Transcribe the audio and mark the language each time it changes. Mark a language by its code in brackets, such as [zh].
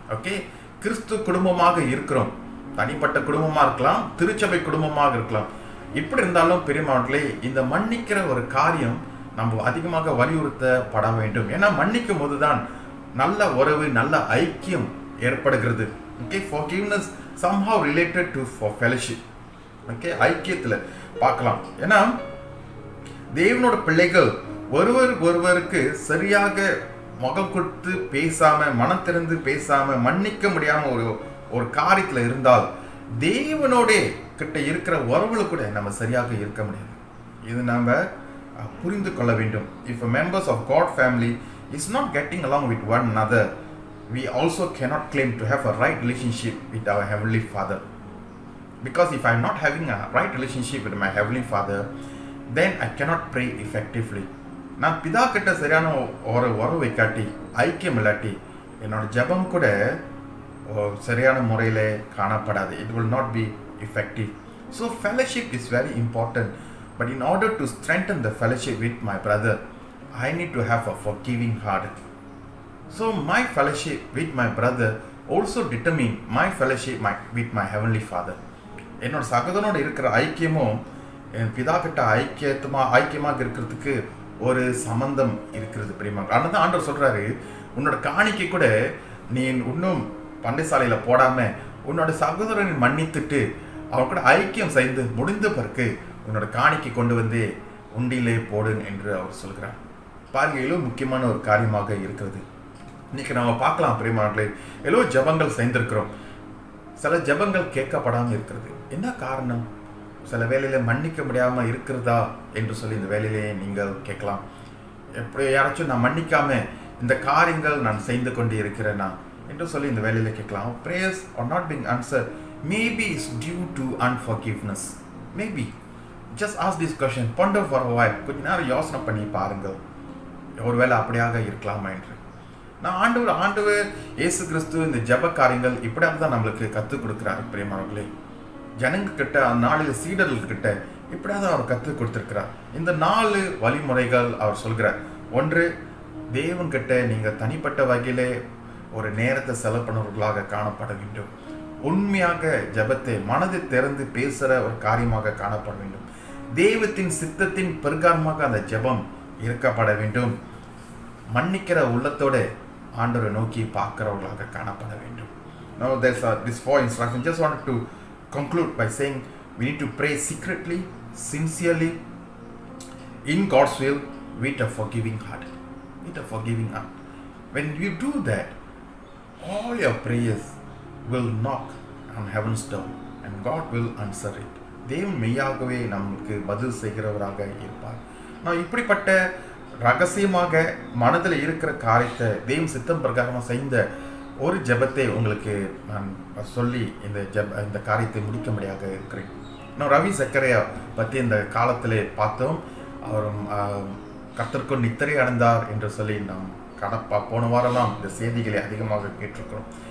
[ta] Okay, கிறிஸ்து குடும்பமாக இருக்கிறோம், தனிப்பட்ட குடும்பமாக இருக்கலாம், திருச்சபை குடும்பமாக இருக்கலாம். இப்படி இருந்தாலும் பெரியமாவர்களே, இந்த மன்னிக்கிற ஒரு காரியம் நம்ம அதிகமாக வலியுறுத்தப்பட வேண்டும். ஏன்னா மன்னிக்கும் போது தான் நல்ல உறவு, நல்ல ஐக்கியம் ஏற்படுகிறது. [en] Okay, forgiveness somehow related to fellowship. [ta] Okay, ஐக்கியத்தில் பார்க்கலாம். ஏன்னா தேவனோட பிள்ளைகள் ஒருவருக்கு சரியாக முகம் கொடுத்து பேசாம, மனம் திறந்து பேசாம, மன்னிக்க முடியாம ஒரு காரியத்தில் இருந்தால் தேவனோட கிட்ட இருக்கிற உறவுல கூட நம்ம சரியாக இருக்க முடியாது. இது நம்ம புரிந்து கொள்ள வேண்டும். [en] If a members of God family is not getting along with one another, we also cannot claim to have a right relationship with our Heavenly Father. Because if I am not having a right relationship with my Heavenly Father, then I cannot pray effectively. [ta] நான் பிதா கிட்ட சரியான ஒரு உறவு வைக்காட்டி, ஐக்கியம் இல்லாட்டி, என்னோட ஜெபம் கூட சரியான முறையில் காணப்படாது. [en] It will not be effective. So fellowship is very important. But in order to strengthen the fellowship with my brother, I need to have a forgiving heart. So my fellowship with my brother also determine my fellowship with my Heavenly Father. [ta] என்னோட சகோதரனோட இருக்கிற ஐக்கியமும் என் பிதா கிட்ட ஐக்கியமாக இருக்கிறதுக்கு ஒரு சம்பந்தம் இருக்கிறது பிரியமாக. அதனால தான் ஆண்டவர் சொல்கிறாரு, உன்னோட காணிக்கை கூட நீ இன்னும் பண்டைசாலையில் போடாமல் உன்னோட சகோதரனை மன்னித்துட்டு அவன் கூட ஐக்கியம் செய்து முடிந்த பிறகு உன்னோட காணிக்கை கொண்டு வந்து உண்டியிலே போடு என்று அவர் சொல்கிறார். பாருங்க, முக்கியமான ஒரு காரியமாக இருக்கிறது. இன்னைக்கு நம்ம பார்க்கலாம் பிரியமானவர்களே, எவ்வளோ ஜபங்கள் செய்திருக்கிறோம், சில ஜபங்கள் கேட்கப்படாமல் இருக்கிறது. என்ன காரணம்? சில வேலையில் மன்னிக்க முடியாமல் இருக்கிறதா என்று சொல்லி இந்த வேலையிலே நீங்கள் கேட்கலாம். எப்படி யாராச்சும் நான் மன்னிக்காமல் இந்த காரியங்கள் நான் செய்து கொண்டு இருக்கிறேன்னா என்று சொல்லி இந்த வேலையில் கேட்கலாம். [en] prayers are not being answered. Maybe it's due to unforgiveness. Maybe. Just ask this question. Ponder for a while. [ta] கொஞ்ச நேரம் யோசனை பண்ணி பாருங்கள், ஒருவேளை அப்படியாக இருக்கலாமா என்று. நான் ஆண்டவர் இயேசு கிறிஸ்து இந்த ஜப காரியங்கள் இப்படியாக தான் நம்மளுக்கு கற்றுக் கொடுக்குறாரு பிரியமானவர்களே. ஜனங்கக்கிட்ட நாலு சீடர்கள்கிட்ட இப்படியாக தான் அவர் கற்றுக் கொடுத்துருக்கிறார். இந்த 4 வழிமுறைகள் அவர் சொல்கிறார். ஒன்று, தேவன்கிட்ட நீங்கள் தனிப்பட்ட வகையிலே ஒரு நேரத்தை செலவு பண்ணுறவர்களாக காணப்பட வேண்டும். உண்மையாக ஜபத்தை மனதை திறந்து பேசுகிற ஒரு காரியமாக காணப்பட வேண்டும். தெய்வத்தின் சித்தத்தின் பிரகாரமாக அந்த ஜபம் இருக்கப்பட வேண்டும். மன்னிக்கிற உள்ளத்தோடு ஆண்டவரை நோக்கி பார்க்கிறவர்களாக காணப்பட வேண்டும். [en] Now there's this 4 instructions. Just wanted to conclude by saying we need to pray secretly, sincerely, in God's will, with a forgiving heart. With a forgiving heart. When you do that, all your prayers will knock on heaven's door and God will answer it. [ta] தேவன் மெய்யாகவே நமக்கு பதில் செய்கிறவராக இருப்பார். நான் இப்படிப்பட்ட ரகசியமாக மனதில் இருக்கிற காரியத்தை தேவன் சித்தம் பிரகாரமாக செய்த ஒரு ஜெபத்தை உங்களுக்கு நான் சொல்லி இந்த காரியத்தை முடிக்கும்படியாக இருக்கிறேன். நான் ரவி சக்கரையா பற்றி இந்த காலத்திலே பார்த்தோம். அவரும் கர்த்தருக்குள் நித்திரை அடைந்தார் என்று சொல்லி நாம் போன வாரம்லாம் இந்த செய்திகளை அதிகமாக கேட்டிருக்கிறோம்.